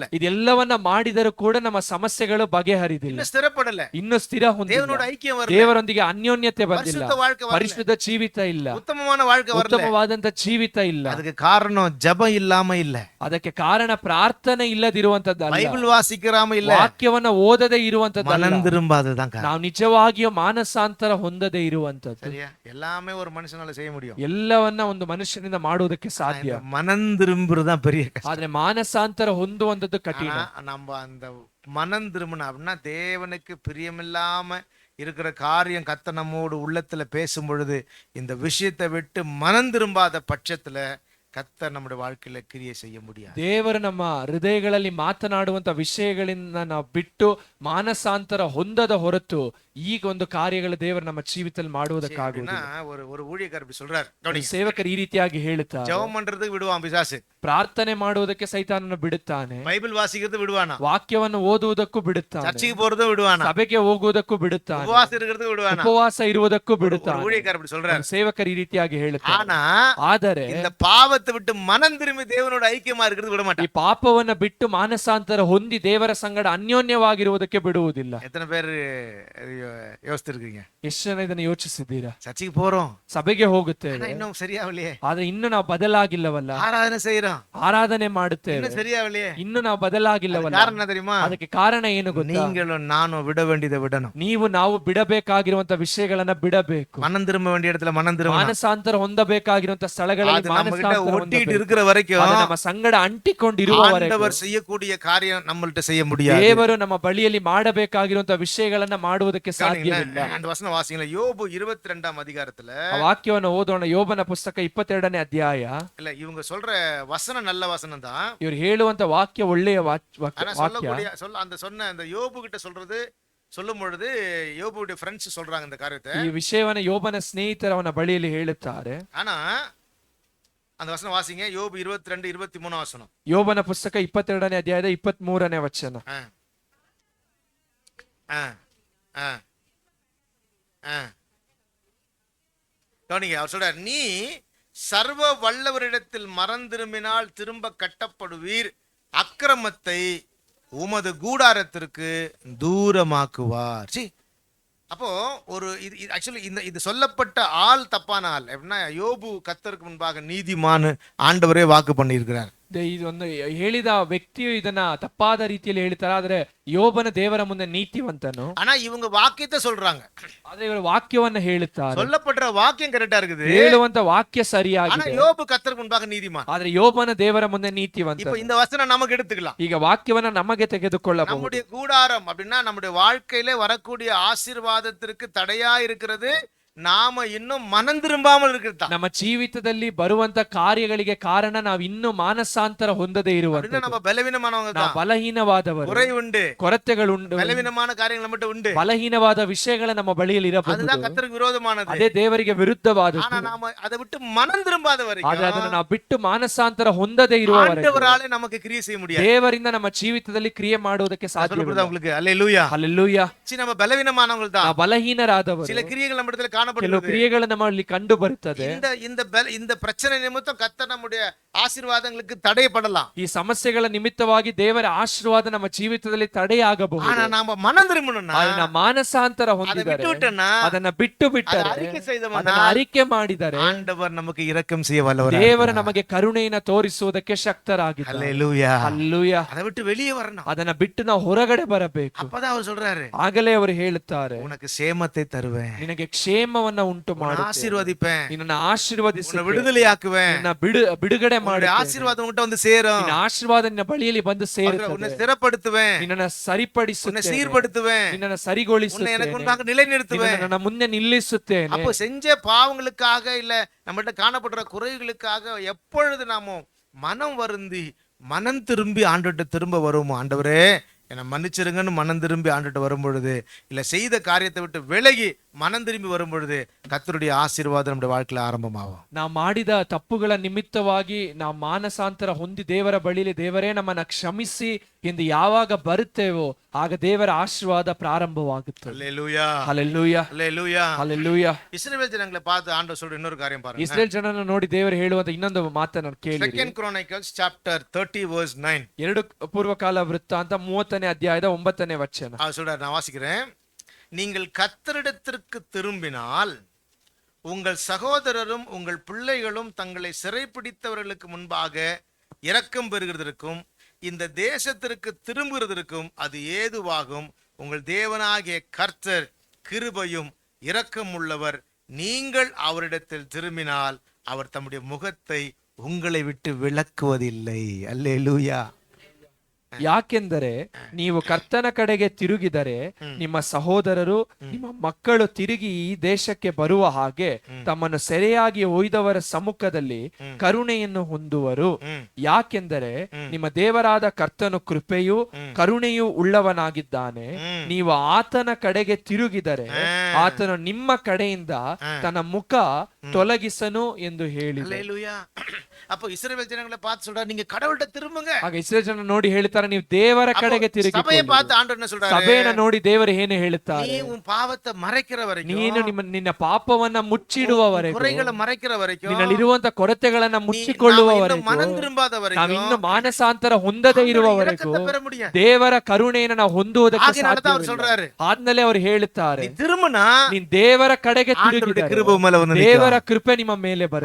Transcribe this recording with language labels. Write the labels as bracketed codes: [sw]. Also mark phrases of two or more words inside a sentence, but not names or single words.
[kn] ಇದೆಲ್ಲವನ್ನ ಮಾಡಿದರೂ ಕೂಡ ನಮ್ಮ ಸಮಸ್ಯೆಗಳು ಬಗೆಹರಿದಿಲ್ಲ, [ta] இன்னும் ஸ்திரப்படல, [kn] ಇನ್ನು ಸ್ಥಿರ ಹೊಂದಿಲ್ಲ, [ta] தேவனோட ஐக்கியம் வரல, [kn] ದೇವರೊಂದಿಗೆ ಅನ್ಯೋನ್ಯತೆ ಬಂದಿಲ್ಲ, [ta] பரிசுத்த வாழ்க்கை வரல, [kn] ಪರಿಶುದ್ಧ ಜೀವಿತ ಇಲ್ಲ, [ta] உத்தமமான வாழ்க்கை வரல. [kn] ಉತ್ತಮವಾದಂತ ಜೀವಿತ ಇಲ್ಲ. [ta] அதுக்கு காரணம் ஜெபம் இல்லாம இல்ல, [kn] ಅದಕ್ಕೆ ಕಾರಣ ಪ್ರಾರ್ಥನೆ ಇಲ್ಲದಿರುವಂತದ್ದಲ್ಲ, [ta] பைபிள் வாசிக்காம இல்ல, [kn] ವಾಕ್ಯವನ್ನ ಓದದೇ ಇರುವಂತದ್ದಲ್ಲ, [ta] மனம் திரும்பாததான் காரணம். [kn] ನಾವು ನಿಜವಾಗಿಯೂ ಮಾನಸಾಂತರ ಹೊಂದದೇ ಇರುವಂತದ್ದು. [ta] சரியா? எல்லாமே ஒரு மனுஷனால செய்ய முடியும், [kn] ಎಲ್ಲವನ್ನ ಒಂದು ಮನುಷ್ಯನಿಂದ ಮಾಡುವುದಕ್ಕೆ ಸಾಧ್ಯ, [ta] மனம் திரும்புறதுதான் பெரிய கஷ்டம். [kn] ಆದ್ರೆ ಮಾನಸಾಂತರ ಹೊಂದುವಂತದ್ದು ಕಠಿಣ. [ta] நம்ம அந்த மனம் திரும்பணும் அப்படின்னா, தேவனுக்கு பிரியமில்லாம இருக்கிற காரியம் கத்த நம்மோடு உள்ளத்துல பேசும் பொழுது இந்த விஷயத்தை விட்டு மனம் திரும்பாத பட்சத்துல கத்த நம்முடைய வாழ்க்கையில கிரியை செய்ய முடியாது. [kn] ದೇವರು ನಮ್ಮ ಹೃದಯಗಳಲ್ಲಿ ಮಾತನಾಡುವಂತ ವಿಷಯಗಳಿಂದ ನಾವು ಬಿಟ್ಟು ಮಾನಸಾಂತರ ಹೊಂದದ ಹೊರತು ಈಗ ಒಂದು ಕಾರ್ಯಗಳ ದೇವರು ನಮ್ಮ ಜೀವಿತದಲ್ಲಿ ಮಾಡುವುದಕ್ಕಾಗುವುದಿಲ್ಲ. [ta] ஒரு ஊழியக்காரர் இப்படி சொல்றாரு, கவனிங்க. [kn] ಸೇವಕರು ಈ ರೀತಿಯಾಗಿ ಹೇಳುತ್ತಾರೆ, [ta] ஜெபம் பண்றதுக்கு விடுவான் பிசாசு, [kn] ಪ್ರಾರ್ಥನೆ ಮಾಡುವುದಕ್ಕೆ ಸೈತಾನನು ಬಿಡುತ್ತಾನೆ, [ta] பைபிள் வாசிக்கிறது விடுவானா, [kn] ವಾಕ್ಯವನ್ನು ಓದುವುದಕ್ಕೂ ಬಿಡುತ್ತಾನೆ, [ta] சர்ச்சுக்கு போறதும் விடுவானா, [kn] ಸಭೆಗೆ ಹೋಗುವುದಕ್ಕೂ ಬಿಡುತ್ತಾನೆ, [ta] உபவாசம் இருக்கிறதுக்கு விடுவானா, [kn] ಉಪವಾಸ ಇರುವುದಕ್ಕೂ ಬಿಡುತ್ತಾನೆ. [ta] ஊழியக்காரர் இப்படி சொல்றாரு. [kn] ಸೇವಕರು ಈ ರೀತಿಯಾಗಿ ಹೇಳುತ್ತಾರೆ, [ta] ஆனா [kn] ಆದರೆ [ta] இந்த பாவத்தை விட்டு மனம் திரும்பி தேவனோட ஐக்கியமா இருக்கிறது விட [kn] ಈ [ta] மாட்டான். [kn] ಪಾಪವನ್ನ ಬಿಟ್ಟು ಮಾನಸಾಂತರ ಹೊಂದಿ ದೇವರ ಸಂಗಡ ಅನ್ಯೋನ್ಯವಾಗಿರುವುದಕ್ಕೆ ಬಿಡುವುದಿಲ್ಲ. [ta] எத்தனை பேர் யோசிச்சிருக்கீங்க? [kn] ಎಷ್ಟು ಜನ ಇದನ್ನು ಯೋಚಿಸಿದ್ದೀರಾ? [ta] சர்ச்சுக்கு போறோம், [kn] ಸಭೆಗೆ ಹೋಗುತ್ತೇವೆ, [ta] இன்னும் சரியாவலையே, [kn] ಆದ್ರೆ ಇನ್ನು ನಾವು ಬದಲಾಗಿಲ್ಲವಲ್ಲ, [ta] ஆராதனை செய்யறோம், [kn] ಆರಾಧನೆ ಮಾಡುತ್ತೇವೆ, [ta] இன்னும் சரியாவலையே. [kn] ಇನ್ನು ನಾವು ಬದಲಾಗಿಲ್ಲವಲ್ಲ. [ta] காரணம் என்ன தெரியுமா? [kn] ಅದಕ್ಕೆ ಕಾರಣ ಏನು ಗೊತ್ತಾ? [ta] நீங்களும் நானும் விட வேண்டியதை விடணும், [kn] ನೀವು ನಾವು ಬಿಡಬೇಕಾಗಿರುವಂತ ವಿಷಯಗಳನ್ನ ಬಿಡಬೇಕು, [ta] மனம் திரும்ப வேண்டிய இடத்துல மனம் திரும்ப, [kn] ಮಾನಸಾಂತರ ಹೊಂದಬೇಕಾಗಿರುವಂತ ಸ್ಥಳಗಳಲ್ಲಿ [ta] அது நம்ம கிட்ட [kn] ಮಾನಸಾಂತರ [ta] ஒட்டிட்டு இருக்கிற வரைக்கும் [kn] ಅದು ನಮ್ಮ ಸಂಗಡ ಅಂಟಿಕೊಂಡಿರುವವರೆಗೂ [ta] ஆண்டவர் செய்யக்கூடிய காரியம் நம்மள்ட்ட செய்ய முடியாது. [kn] ದೇವರು ನಮ್ಮ ಬಳಿಯಲ್ಲಿ ಮಾಡಬೇಕಾಗಿರುವಂತಹ ವಿಷಯಗಳನ್ನ ಮಾಡುವುದಕ್ಕೆ ಸಾಧ್ಯವಿಲ್ಲ. [ta] அந்த வசனம் வாசிங்களேன். யோபு 22ஆம் அதிகாரத்துல [kn] ಆ ವಾಕ್ಯವನ್ನು ಓದೋಣ. ಯೋಬನ ಪುಸ್ತಕ 22ನೇ ಅಧ್ಯಾಯ. [ta] இல்ல இவங்க சொல்ற வசனம் நல்ல வசனம் தான். [kn] ಇವರು ಹೇಳುವಂತ ವಾಕ್ಯ ಒಳ್ಳೆಯ [ta] ஆனா [kn] ವಾಕ್ಯ. [ta] சொன்ன அந்த யோபு கிட்ட சொல்லும் பொழுது யோபுடைய ஃப்ரெண்ட்ஸ் சொல்றாங்க இந்த காரியத்தை. [kn] ಈ ವಿಷಯವನ್ನ ಯೋಬನ ಸ್ನೇಹಿತರು ಅವನ ಬಳಿಯಲ್ಲಿ ಹೇಳುತ್ತಾರೆ. [ta] ஆனா அந்த வசனம் வாசிங்க. யோபு 22:23 வசனம். [kn] ಯೋಬನ ಪುಸ್ತಕ 22ನೇ ಅಧ್ಯಾಯದ 23ನೇ ವಚನ. [ta] கவனிங்க, அவர் சொல்றார், நீ சர்வ வல்லவரிடத்தில் மறந்திரும்பினால் திரும்ப கட்டப்படுவீர், அக்கிரமத்தை உமது கூடாரத்திற்கு தூரமாக்குவார். அப்போ ஒரு ஆக்சுவலி இது சொல்லப்பட்ட ஆள் தப்பான ஆள். எப்படின்னா யோபு கர்த்தருக்கு முன்பாக நீதிமான் ஆண்டவரே வாக்கு பண்ணியிருக்கிறார். [kn] ಇದೊಂದು ಹೇಳಿದ ವ್ಯಕ್ತಿಯು ಇದನ್ನ ತಪ್ಪಾದ ರೀತಿಯಲ್ಲಿ ಹೇಳ್ತಾರೆ. ಆದ್ರೆ ಯೋಬನ ದೇವರ ಮುಂದೆ ನೀತಿವಂತನು. [ta] ஆனா இவங்க வாக்கியத்தை சொல்றாங்க. [kn] ಆದ್ರೆ ಇವರು ವಾಕ್ಯವನ್ನ ಹೇಳುತ್ತಾರೆ. [ta] சொல்லப்படுற வாக்கியம் கரெக்டா இருக்குது. [kn] ಹೇಳುವಂತ ವಾಕ್ಯ ಸರಿಯಾಗಿದೆ. [ta] ஆனா யோபு கர்த்தருக்கு முன்பாக நீதிமான். [kn] ಆದ್ರೆ ಯೋಬನ ದೇವರ ಮುಂದೆ ನೀತಿವಂತ. [ta] இப்போ இந்த வசனம் நமக்கு எடுத்துக்கலாம். [kn] ಈಗ ವಾಕ್ಯವನ್ನ ನಮಗೆ ತೆಗೆದುಕೊಳ್ಳಬಹುದು. [ta] நம்முடைய கூடாரம் அப்படின்னா நம்முடைய வாழ்க்கையில வரக்கூடிய ஆசீர்வாதத்திற்கு தடையா இருக்கிறது நாம இன்னும் மனம் திரும்பாமல் இருக்கிறதா. [kn] ನಮ್ಮ ಜೀವಿತದಲ್ಲಿ ಬರುವಂತ ಕಾರ್ಯಗಳಿಗೆ ಕಾರಣ ನಾವು ಇನ್ನೂ ಮಾನಸಾಂತರ ಹೊಂದದೇ ಇರುವಂತ. [ta] நம்ம பலவீனமானவங்க தான். [kn] ಬಲಹೀನವಾದವರು. [ta] குறை உண்டு, [kn] ಕೊರತೆಗಳುಂಟು, [ta] பலவீனமான காரியங்கள் மட்டும் உண்டு. [kn] ಬಲಹೀನವಾದ ವಿಷಯಗಳ ನಮ್ಮ ಬಳಿಯಲ್ಲಿ ಇರಬಹುದು. [ta] அதுதான் கர்த்தருக்கு விரோதமானது. [kn] ಅದೇ ದೇವರಿಗೆ ವಿರುದ್ಧವಾದದ್ದು. [ta] ஆனா நாம அதை விட்டு மனம் திரும்பாத வரைக்கும், [kn] ಆದ್ರೆ ಅದನ್ನ ನಾವು ಬಿಟ್ಟು ಮಾನಸಾಂತರ ಹೊಂದದೇ ಇರುವವರೆಗೂ [ta] ஆண்டவராலே நமக்கு கிரியை செய்ய முடியாது. [kn] ದೇವರಿಂದ ನಮ್ಮ ಜೀವಿತದಲ್ಲಿ ಕ್ರಿಯೆ ಮಾಡುವುದಕ್ಕೆ ಸಾಧ್ಯವಿಲ್ಲ. [ta] உங்களுக்கு அல்லேலூயா. [kn] ಹಲ್ಲೆಲೂಯಾ. [ta] நம்ம பலவீனமானவங்க தான். [kn] ನಾವು ಬಲಹೀನರಾದವರು. [ta] சில கிரியைகள் நம்ம இடத்துல [kn] ಕೆಲವು [ta] காணப்படுகிறது. [kn] ಕ್ರಿಯೆಗಳು ನಮ್ಮಲ್ಲಿ ಕಂಡು ಬರುತ್ತದೆ. [ta] இந்த பிரச்சனை நிமித்தம் கர்த்தர் நம்முடைய ஆசீர்வாதங்களுக்கு தடைப்படலாம். [kn] ಈ ಸಮಸ್ಯೆಗಳ ನಿಮಿತ್ತವಾಗಿ ದೇವರ ಆಶೀರ್ವಾದ ನಮ್ಮ ಜೀವಿತದಲ್ಲಿ ತಡೆಯಾಗಬಹುದು. [ta] ஆனா நாம மனம் திரும்பணும்னா, [kn] ಅದನ್ನ ಮಾನಸಾಂತರ ಹೊಂದಿದರೆ, ಅದನ್ನ ಬಿಟ್ಟು ಬಿಟ್ಟರೆ, ಅದನ್ನ ಅರಿಕೆ ಮಾಡಿದರೆ [ta] ஆண்டவர் நமக்கு இரக்கம் செய்ய வல்லவர். [kn] ದೇವರು ನಮಗೆ ಕರುಣೆಯನ್ನು ತೋರಿಸುವುದಕ್ಕೆ ಶಕ್ತರಾಗಿದ್ದಾರೆ. [ta] ஹல்லேலூயா. [kn] ಹಲ್ಲೆಲೂಯಾ. [ta] அதை விட்டு வெளியே வரணும். [kn] ಅದನ್ನ ಬಿಟ್ಟು ನಾವು ಹೊರಗಡೆ ಬರಬೇಕು. [ta] அப்பதான் அவர் சொல்றாரு, [kn] ಆಗಲೇ ಅವರು ಹೇಳುತ್ತಾರೆ, [ta] உனக்கு சேமத்தை தருவேன், [kn] ನಿನಗೆ ಕ್ಷೇಮವನ್ನ ಉಂಟು ಮಾಡುತ್ತೇನೆ, [ta] ஆசீர்வதிப்பேன், [kn] ನಿನ್ನನ್ನು ಆಶೀರ್ವದಿಸುತ್ತೇನೆ, [ta] விடுதலையாக்குவேன், [kn] ನಿನ್ನ ಬಿಡುಗಡೆ ಮಾಡಿ, [ta] ஆசீர்வாதம் உன்கிட்ட வந்து சேரும், [kn] ನಿನ್ನ ಆಶೀರ್ವಾದ ನಿನ್ನ ಬಳಿಯಲ್ಲಿ ಬಂದು ಸೇರುತ್ತದೆ, [ta] உன்னை ஸ்திரப்படுத்துவேன், [kn] ನಿನ್ನನ್ನು ಸರಿಪಡಿಸುತ್ತೇನೆ, [ta] உன்னை சீர்படுத்துவேன், [kn] ನಿನ್ನನ್ನು ಸರಿಗೊಳಿಸುತ್ತೇನೆ, [ta] உன்னை எனக்கு முன்பாக நிலைநிறுத்துவேன். [kn] ನನ್ನ ಮುಂದೆ ನಿಲ್ಲಿಸುತ್ತೇನೆ. [ta] அப்போ செஞ்ச பாவங்களுக்காக இல்ல நம்மகிட்ட காணப்படுற குறைகளுக்காக எப்பொழுது நாம மனம் வருந்தி மனம் திரும்பி ஆண்டவர்கிட்ட திரும்ப வருவோமோ, ஆண்டவரே என்னை மன்னிச்சிருங்கன்னு மனம் திரும்பி ஆண்டுட்டு வரும் பொழுது, இல்ல செய்த காரியத்தை விட்டு விலகி மனம் திரும்பி வரும் பொழுது, கர்த்தருடைய ஆசீர்வாதம் நம்முடைய வாழ்க்கையில ஆரம்பமாகும். [kn] ನಾವು ಮಾಡಿದ ತಪ್ಪುಗಳ ನಿಮಿತ್ತವಾಗಿ ನಾವು ಮಾನಸಾಂತರ ಹೊಂದಿ ದೇವರ ಬಳಿಲಿ, ದೇವರೇ ನಮ್ಮನ್ನ ಕ್ಷಮಿಸಿ ಎಂದು ಯಾವಾಗ ಬರುತ್ತೇವೋ ಆಗ ದೇವರ ಆಶೀರ್ವಾದ ಪ್ರಾರಂಭವಾಗುತ್ತದೆ. [ta] அல்லேலூயா. [kn] ಹಲ್ಲೆಲೂಯಾ. [ta] அல்லேலூயா. [kn] ಹಲ್ಲೆಲೂಯಾ. [ta] இஸ்ரவேல் ஜனங்களை பார்த்து ஆண்டவர் சொல்ற இன்னொரு காரியம் பாருங்க. [kn] ಇಸ್ರೇಲ್ ಜನರನ್ನು ನೋಡಿ ದೇವರು ಹೇಳುವಂತ ಇನ್ನೊಂದು ಮಾತನ್ನು ಕೇಳಿ. [en] 2 Chronicles chapter 30 verse 9. [kn] 2 ಪೂರ್ವಕಾಲ ವೃತ್ತಾಂತ 30ನೇ ಅಧ್ಯಾಯದ 9ನೇ ವಚನ. [ta] அவர் சொல்றார், நான் வாசிக்கிறேன். நீங்கள் கர்த்தரிடத்திற்கு திரும்பினால் உங்கள் சகோதரரும் உங்கள் பிள்ளைகளும் தங்களை சிறைப்பிடித்தவர்களுக்கு முன்பாக இரக்கம் பெறுகிறதற்கும் இந்த தேசத்திற்கு திரும்புகிறதற்கும் அது ஏதுவாகும். உங்கள் தேவனாகிய கர்த்தர் கிருபையும் இரக்கம் உள்ளவர். நீங்கள் அவரிடத்தில் திரும்பினால் அவர் தம்முடைய முகத்தை உங்களை விட்டு விலக்குவதில்லை. அல்லேலூயா. [kn] ಯಾಕೆಂದರೆ ನೀವು ಕರ್ತನ ಕಡೆಗೆ ತಿರುಗಿದರೆ ನಿಮ್ಮ ಸಹೋದರರು ನಿಮ್ಮ ಮಕ್ಕಳು ತಿರುಗಿ ಈ ದೇಶಕ್ಕೆ ಬರುವ ಹಾಗೆ ತಮ್ಮನ್ನು ಸೆರೆಯಾಗಿ ಒಯ್ದವರ ಸಮ್ಮುಖದಲ್ಲಿ ಕರುಣೆಯನ್ನು ಹೊಂದುವರು. ಯಾಕೆಂದರೆ ನಿಮ್ಮ ದೇವರಾದ ಕರ್ತನು ಕೃಪೆಯೂ ಕರುಣೆಯೂ ಉಳ್ಳವನಾಗಿದ್ದಾನೆ. ನೀವು ಆತನ ಕಡೆಗೆ ತಿರುಗಿದರೆ ಆತನು ನಿಮ್ಮ ಕಡೆಯಿಂದ ತನ್ನ ಮುಖ ತೊಲಗಿಸನು ಎಂದು ಹೇಳಿದ. [ta] அப்போ இஸ்ரவேல் ஜனங்களை பார்த்து சொல்றாரு, நீங்க கடவுள்கிட்ட திரும்புங்க. [kn] ಆಗ ಇಸ್ರೇಲ್ ಜನ ನೋಡಿ ಹೇಳ್ತಾರೆ, ನೀವು ದೇವರ ಕಡೆಗೆ ತಿರುಗಿ. [ta] ಸಭೆயை பார்த்து ಆண்டவர் என்ன சொல்றாரு? [kn] ಸಭೆಯನ್ನು ನೋಡಿ ದೇವರು ಏನು ಹೇಳುತ್ತಾರೆ? [ta] நீ உன் பாவத்தை மறைக்கிற வரைக்கும், [kn] ನೀನು ನಿನ್ನ ಪಾಪವನ್ನ ಮುಚ್ಚಿಡುವವರೆಗೂ, [ta] குறைகளை மறைக்கிற வரைக்கும், [kn] ನಿನ್ನಲ್ಲಿರುವಂತ ಕೊರತೆಗಳನ್ನ ಮುಚ್ಚಿಕೊಳ್ಳುವವರೆಗೂ, [ta] மனம் திரும்பாத [kn] ನಾವು [ta] வரைக்கும், [kn] ಇನ್ನು ಮಾನಸಾಂತರ ಹೊಂದದೇ ಇರುವವರೆಗೂ ದೇವರ ಕರುಣೆಯನ್ನು ನಾವು ಹೊಂದುವುದಕ್ಕೆ ಸಾಧ್ಯವಿಲ್ಲ. ಆದ್ಮೇಲೆ ಅವರು ಹೇಳುತ್ತಾರೆ, ನೀನ್ ದೇವರ ಕಡೆಗೆ ತಿರುಗಿದರೆ ದೇವರ ಕೃಪೆ ನಿಮ್ಮ ಮೇಲೆ ಬರುತ್ತೆ.